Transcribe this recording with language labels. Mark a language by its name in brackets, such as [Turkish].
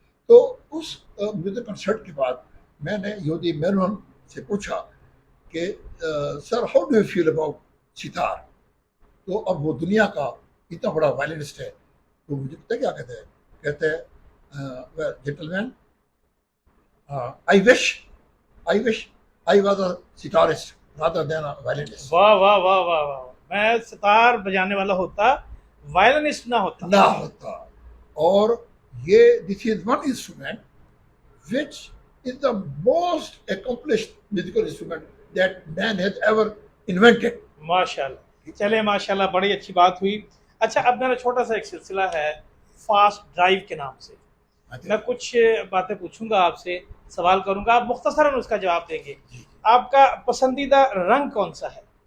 [Urdu] تو اس music concert کے بعد میں نے یہودی مینوہن سے پوچھا کہ [English] Sir how do you feel about Sattar. [Urdu] تو اب وہ دنیا کا اتنا بڑا وائلنسٹ ہے تو مجھے پتہ کیا کہتے ہیں, کہتے ہیں gentle main [English] I wish I was a sitarist rather than a violinist. [Urdu] واہ واہ واہ واہ واہ، میں ستار بجانے والا ہوتا، وائلنسٹ نہ ہوتا. نہ ہوتا. اور یہ [English] this is one instrument which is the most accomplished musical instrument that man has ever invented. [Urdu] ماشاء اللہ. چلے ماشاء اللہ، بڑی اچھی بات ہوئی. اچھا، اب میرا چھوٹا سا ایک سلسلہ ہے فاسٹ ڈرائیو کے نام سے. میں کچھ باتیں پوچھوں گا آپ سے، سوال کروں گا، آپ مختصراً اس کا جواب دیں گے. آپ کا پسندیدہ رنگ کون سا ہے؟